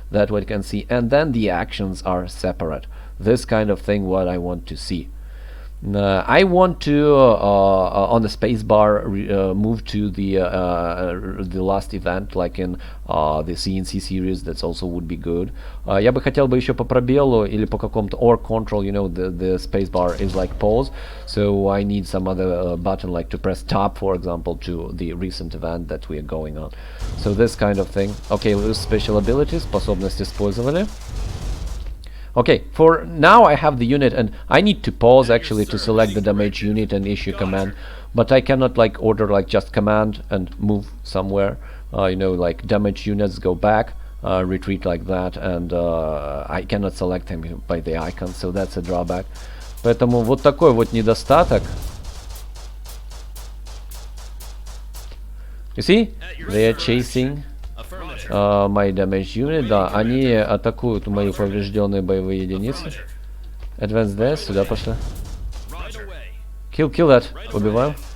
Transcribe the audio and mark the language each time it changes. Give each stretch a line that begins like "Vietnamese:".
English: That what I can see, and then the actions are separate. This kind of thing what I want to see. I want to on the spacebar move to the last event, like in the CNC series. That's also would be good.
Russian: Я бы хотел бы еще по пробелу или по какому-то
English: or control. You know, the spacebar is like pause, so I need some other button like to press tab, for example, to the recent event that we are going on. So this kind of thing. Okay, lose special abilities.
Russian: Способность использовали.
English: Okay, for now I have the unit, and I need to pause actually to select the damage unit and issue command, but I cannot like order like just command and move somewhere. You know, like damage units go back, retreat like that, and I cannot select them by the icon, so that's a drawback.
Russian: Поэтому вот такой вот недостаток.
English: You see, they are chasing my damage unit,
Russian: да, они атакуют мои поврежденные боевые единицы.
English: Advance there,
Russian: сюда пошли.
English: Kill that,
Russian: убиваем.